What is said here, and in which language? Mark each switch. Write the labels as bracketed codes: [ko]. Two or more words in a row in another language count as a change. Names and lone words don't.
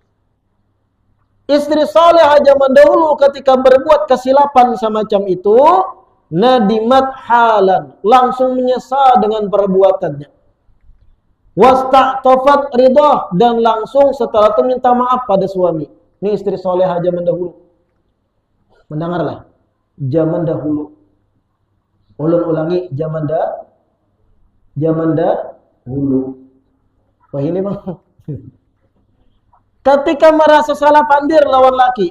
[id] Istri saleh zaman dahulu ketika berbuat kesilapan semacam itu, [ar] ندمت حالا, [id] langsung menyesal dengan perbuatannya. [ar] واستعطفت رضا, [id] dan langsung setelah itu minta maaf pada suami. Ini istri soleha zaman dahulu. Mendengarlah. Zaman dahulu. [bjn] Ulun ulangi, zaman dahulu. [id] Wah ini bang. [bjn] Ketika merasa salah pandir lawan laki.